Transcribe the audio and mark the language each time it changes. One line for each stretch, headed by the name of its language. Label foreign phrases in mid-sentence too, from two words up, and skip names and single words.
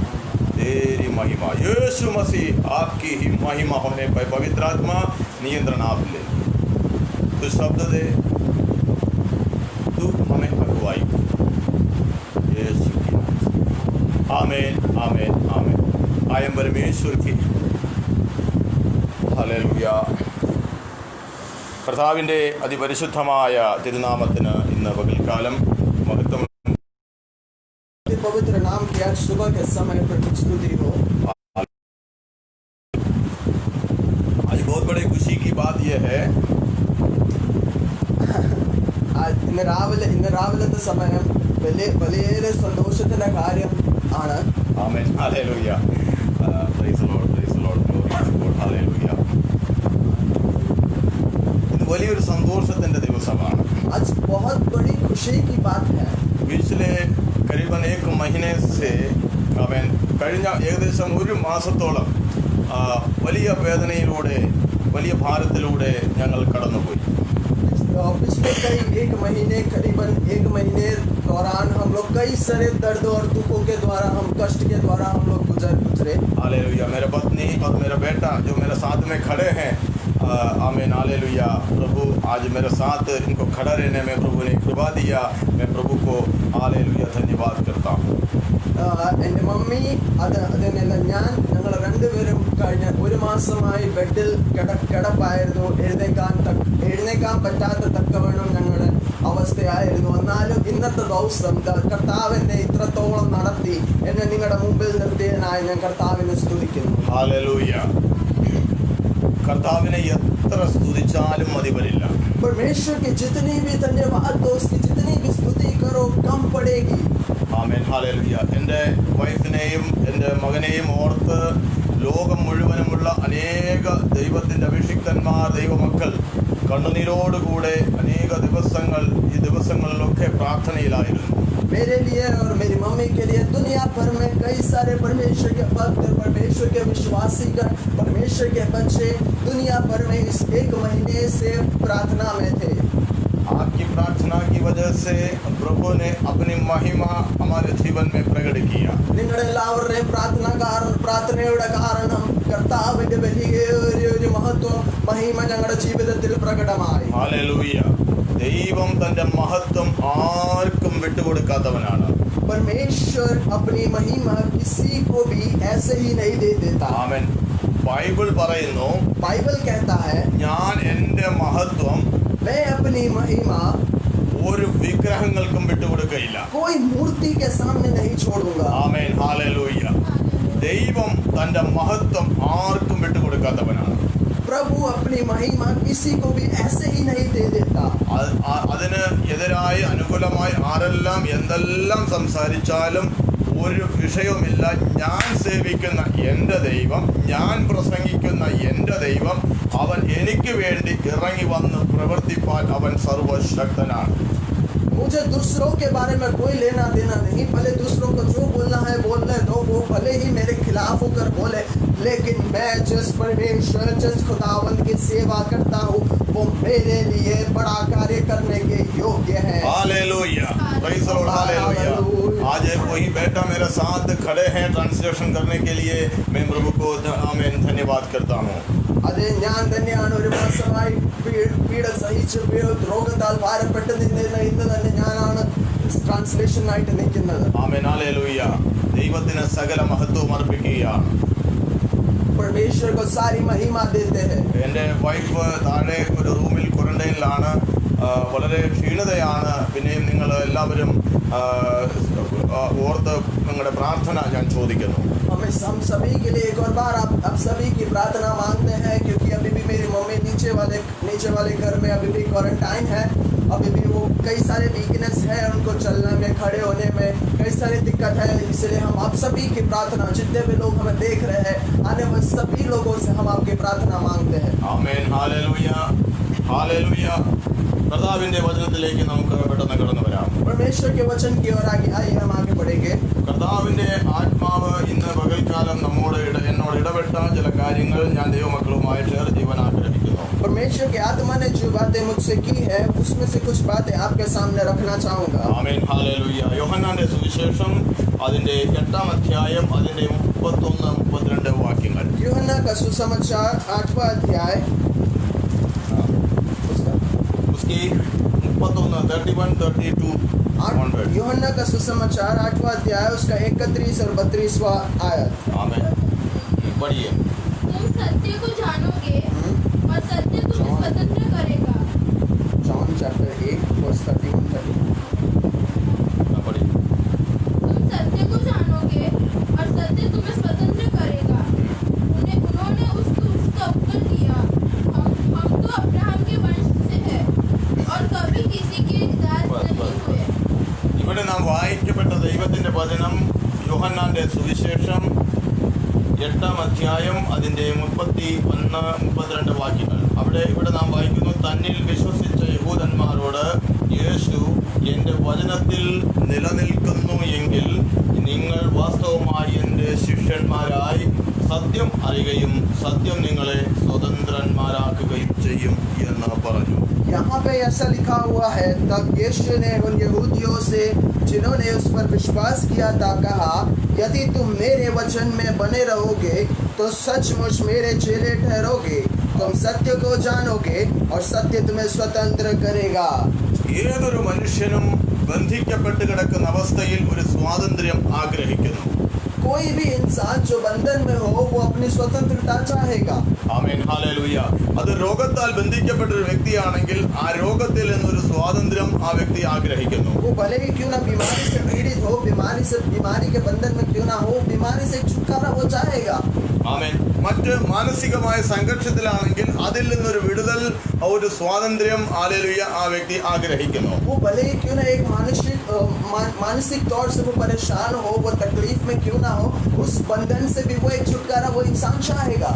Hindi: तेरी महिमा यीशु मसीह, आपकी ही महिमा होने पाए। पवित्र आत्मा नियंत्रण आप ले, तू शब्द दे, तू हमें अगुवाई यीशु की नाम। आमीन, आमीन, आमीन। आयम परमेश्वर की,
Malayalam: ഹല്ലേലൂയ. കർത്താവിൻ്റെ അതിപരിശുദ്ധമായ തിരുനാമത്തിന് ഇന്ന് പകൽക്കാലം മഹത്വം.
Hindi: पवित्र नाम की आज सुबह के समय पर स्तुति हो। आज बहुत बड़ी खुशी की बात यह है,
Malayalam: ഇന്ന് രാവിലത്തെ സമയം വലിയ സന്തോഷത്തിന്റെ കാര്യം ആണ്. ആമേൻ, ഹല്ലേലൂയ.
English: Praise the Lord, praise the Lord, glory to God,
Malayalam: ഹല്ലേലൂയ. ഇത് വലിയൊരു സന്തോഷത്തിന്റെ ദിവസമാണ്.
Hindi: आज बहुत बड़ी खुशी की बात है. पिछले करीबन 1 महीने से,
Malayalam: ആമേൻ, കഴിഞ്ഞ ഏകദേശം ഒരു മാസത്തോളം വലിയ വേദനയിലൂടെ, വലിയ ഭാരത്തിലൂടെ ഞങ്ങൾ കടന്നുപോയി.
Hindi: पिछले करीबन एक महीने दौरान हम लोग कई सारे दर्द और दुखों के द्वारा, हम कष्ट के द्वारा हम लोग गुजरे। हालेलुया। मेरा पत्नी और मेरा बेटा जो मेरे साथ में खड़े हैं, आमीन, हालेलुया। प्रभु आज मेरे साथ इनको खड़ा रहने में प्रभु ने कृपा दिया। मैं प्रभु को हालेलुया धन्यवाद करता हूँ.
Malayalam: എൻ്റെ മമ്മി അതിനെല്ല ഞങ്ങൾ രണ്ടുപേരും കഴിഞ്ഞ ഒരു മാസമായി ബെഡിൽ കിടപ്പായിരുന്നു. എഴുന്നേക്കാൻ പറ്റാത്ത തക്കവണ്ണം ഞങ്ങളുടെ അവസ്ഥയായിരുന്നു. എന്നാലും ഇന്നത്തെ ദിവസം കർത്താവിനെ ഇത്രത്തോളം നടത്തി എന്നെ നിങ്ങളുടെ മുമ്പിൽ നിർത്തിയതിനായി ഞാൻ കർത്താവിനെ സ്തുതിക്കുന്നു. ഹല്ലേലൂയ. കർത്താവിനെ എത്ര സ്തുതിച്ചാലും മതി വരില്ല.
Hindi: परमेश्वर की जितनी भी धन्यवाद दो, उसकी जितनी भी स्तुति करो कम पड़ेगी.
Malayalam: ആമേൻ, ഹല്ലേലൂയ. എൻ്റെ വൈഫിനെയും എൻ്റെ മകനെയും ഓർത്ത് ലോകം മുഴുവനുമുള്ള അനേക ദൈവത്തിൻ്റെ അഭിഷിക്തന്മാർ, ദൈവമക്കൾ കണ്ണുനീരോടുകൂടെ അനേക ദിവസങ്ങൾ, ഈ ദിവസങ്ങളിലൊക്കെ പ്രാർത്ഥനയിലായിരുന്നു.
Hindi: मेरे लिए और मेरी मम्मी के लिए दुनिया भर में कई सारे परमेश्वर के भक्त, परमेश्वर के विश्वासीगण, परमेश्वर के बच्चे दुनिया भर में इस 1 महीने से प्रार्थना में थे. आपकी प्रार्थना की वजह से प्रभु ने अपनी महिमा हमारे जीवन में प्रकट किया.
Malayalam: നിങ്ങളുടെ എല്ലാവരുടെയും പ്രാർത്ഥനയുടെ കാരണം കർത്താവിന്റെ വലിയൊരു മഹത്വം, മഹിമ ഞങ്ങളുടെ ജീവിതത്തിൽ പ്രകടമായി. ഹല്ലേലൂയ. ദൈവം തന്റെ മഹത്വം ആർക്കും വിട്ടുകൊടുക്കാത്തവനാണ്.
Hindi: परमेश्वर अपनी महिमा किसी को भी ऐसे ही नहीं दे देता.
Malayalam: ആമേൻ. ബൈബിൾ പറയുന്നു,
Hindi: बाइबल कहता है,
Malayalam: ഞാൻ എൻ്റെ മഹത്വം
Hindi: मैं अपनी महिमा
Malayalam: ഒരു വിഗ്രഹങ്ങൾക്കും വിട്ടുകൊടുക്കയില്ല.
Hindi: कोई मूर्ति के सामने नहीं छोड़ूंगा.
Malayalam: ആമേൻ, ഹല്ലേലൂയ. ദൈവം തന്റെ മഹത്വം ആർക്കും വിട്ടുകൊടുക്കാത്തവനാണ്.
Hindi: प्रभु अपनी महिमा किसी को भी ऐसे ही नहीं दे देता.
Malayalam: അതിന് എതിരായി അനുകൂലമായി ആരെല്ലാം എന്തെല്ലാം സംസാരിച്ചാലും ഒരു വിഷയവുമില്ല. ഞാൻ സേവിക്കുന്ന എൻ്റെ ദൈവം, ഞാൻ പ്രസംഗിക്കുന്ന എൻ്റെ ദൈവം, അവൻ എനിക്ക് വേണ്ടി ഇറങ്ങി വന്ന് പ്രവർത്തിപ്പാൻ അവൻ സർവശക്തനാണ്.
Hindi: मुझे दूसरों के बारे में कोई लेना देना नहीं. भले दूसरों को जो बोलना है बोलने दो, वो भले ही मेरे खिलाफ होकर बोले, लेकिन मैं जिस परमेश्वर, जिस खुदावंद की सेवा करता हूँ, वो मेरे लिए बड़ा कार्य करने के योग्य है. हालेलुया.
English: Praise the Lord.
Hindi: हालेलुया. आज वही बेटा मेरे साथ खड़े हैं ट्रांसलेशन करने के लिए. मैं प्रभु को आमीन धन्यवाद करता हूँ.
Malayalam: അതെ, ഞാൻ തന്നെയാണ് ഒരു മാസമായി പീഡ സഹിച്ച് രോഗത്താൽ ഭാരപ്പെട്ട് നിന്നിരുന്ന ഇന്ന് തന്നെ ഞാനാണ് ട്രാൻസ്ലേഷനായിട്ട് നിൽക്കുന്നത്. ആമേൻ, ഹല്ലേലൂയ. ദൈവത്തിന് സകല മഹത്വവും അർപ്പിക്കുകയാണ്.
Hindi: परमेश्वर को सारी महिमा देते हैं.
Malayalam: എൻ്റെ വൈഫ് താഴെ ഒരു റൂമിൽ ക്വാറന്റൈനിലാണ്. വളരെ ക്ഷീണതയാണ്. പിന്നെയും നിങ്ങൾ എല്ലാവരും ഓർത്ത് നിങ്ങളുടെ പ്രാർത്ഥന ഞാൻ ചോദിക്കുന്നു.
Hindi: हम सभी के लिए एक और बार आप सभी की प्रार्थना मांगते हैं, क्योंकि अभी भी मेरी मम्मी नीचे वाले घर में अभी भी क्वारंटाइन है. अभी भी वो कई सारे वीकनेस है उनको चलने में, खड़े होने में कई सारी दिक्कत है। इसलिए हम आप सभी की प्रार्थना, जितने भी लोग हमें देख रहे हैं, आने वाले सभी लोगों से हम आपकी प्रार्थना मांगते हैं।
Malayalam: ആമേൻ. ഹല്ലേലൂയ, ഹല്ലേലൂയ. കർത്താവിന്റെ വചനത്തിലേക്ക് നമുക്ക് പെട്ടെന്ന് കടന്നു വരാം.
Hindi: परमेश्वर के वचन की ओर आगे आइए, हम आगे बढ़ेंगे।
Malayalam: കർത്താവിന്റെ ആത്മാവ് ഇന്ന് പകൽക്കാലം എന്നോട് ഇടപെട്ട ചില കാര്യങ്ങൾ ഞാൻ ദൈവമക്കളുമായി ഷെയർ ചെയ്യാൻ ആഗ്രഹിക്കുന്നു.
Hindi: परमेश्वर की आत्मा ने जो बातें मुझसे की है उसमें से कुछ बातें आपके सामने रखना चाहूंगा।
Malayalam: ആമേൻ. ഹല്ലേലൂയ. യോഹന്നാന്റെ സുവിശേഷം അതിന്റെ 8-ാം അധ്യായം അതിന്റെ 31-32 വാക്യങ്ങൾ.
Hindi: यूहन्ना का सुसमाचार 8वां अध्याय उसकी 31, 31, 32 onward. यूहन्ना का सुसमाचार 8वां अध्याय उसका 31 और 32वां आयत। आमेन. पढ़िए. तुम सत्य को जानोगे और सत्य तुम्हें स्वतंत्र करेगा।
English: John chapter 8 verse 31-32.
Hindi: पढ़िए. तुम सत्य को जानोगे और सत्य तुम्हें स्वतंत्र करेगा। उन्होंने उसका उत्तर दिया, हम तो अब्राहम के वंश से हैं और कभी किसी के दास नहीं हुए।
Malayalam: ഇവിടെ നാം വായിക്കപ്പെട്ട ദൈവത്തിന്റെ വചനം യോഹന്നാന്റെ സുവിശേഷം 8-ാം അധ്യായം അതിന്റെ 31-32 വാക്യങ്ങൾ. ഇവിടെ നാം വായിക്കുന്നു, തന്നിൽ വിശ്വസിച്ച യഹൂദന്മാരോട് യേശു, എന്റെ വചനത്തിൽ നിലനിൽക്കുന്നു എങ്കിൽ നിങ്ങൾ വാസ്തവമായി എന്റെ ശിഷ്യന്മാരായി സത്യം അറിയുകയും സത്യം നിങ്ങളെ സ്വതന്ത്രന്മാരാക്കുകയും ചെയ്യും എന്ന് പറഞ്ഞു.
Hindi: यहाँ पे ऐसा लिखा हुआ है, तब यीशु ने उन यहूदियों से जिन्होंने उस पर विश्वास किया था कहा, यदि तुम मेरे वचन में बने रहोगे तो सचमुच मेरे चेले ठहरोगे। तुम सत्य को जानोगे और सत्य तुम्हें स्वतंत्र करेगा।
Malayalam: ഏതൊരു മനുഷ്യനും ബന്ധിക്കപ്പെട്ട് കിടക്കുന്ന അവസ്ഥയിൽ ഒരു സ്വാതന്ത്ര്യം ആഗ്രഹിക്കുന്നു.
Hindi: कोई भी इंसान जो बंधन में हो वो अपनी स्वतंत्रता चाहेगा।
Malayalam: ആമേൻ. ഹല്ലേലൂയ. അത് രോഗത്താൽ ബന്ധിക്കപ്പെട്ട ഒരു വ്യക്തിയാണെങ്കിൽ ആ രോഗത്തിൽ നിന്നൊരു സ്വാതന്ത്ര്യം ആ വ്യക്തി ആഗ്രഹിക്കുന്നു.
Hindi: वो भले ही क्यों ना बीमारी से पीड़ित हो, बीमारी के बंधन में क्यों ना हो, बीमारी से छुटकारा वो चाहेगा।
Malayalam: ആമേൻ. മറ്റ് മാനസികമായ സംഘർഷത്തിലാണെങ്കിൽ അതിൽ നിന്നൊരു വിടുതൽ, ഒരു സ്വാതന്ത്ര്യം ഹല്ലേലൂയ ആ വ്യക്തി ആഗ്രഹിക്കുന്നു.
Hindi: वो भले ही क्यों ना एक मानसिक तौर से वो परेशान हो, वो तकलीफ में क्यों ना हो, उस बंधन से भी वो एक छुटकारा वो इंसान चाहेगा।